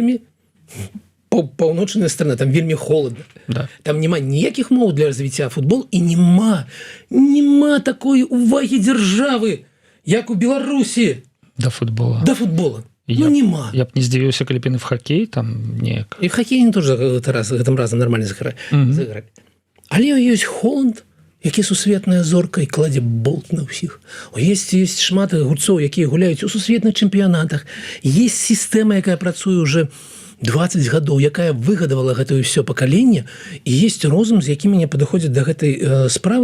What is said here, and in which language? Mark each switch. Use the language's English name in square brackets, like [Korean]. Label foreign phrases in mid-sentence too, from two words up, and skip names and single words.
[Belarusian] Гэта вельмі паўночная страна, там вельмі холодна. Да. Там няма ніякіх моў для развіцця футбол і няма такой увагі дзяржавы, як у Беларусі Да футбола. да футбола. Нема. Я б не здзівіўся, калі б і в хоккей там неяк. І в хоккей тоже гэтым разам нармальна загралі. Але ёсць Холланд, які сусветная зорка і кладзе болт на ўсіх. Есть шмат гульцоў, якія гуляюць у сусветных чэмпіянатах. Есть сістэма, якая працуе уже 20 гадоў, якая выгадавала гэтае ўсё пакаленне, і есть розум, з якімі не падыходзяць да гэтай справы.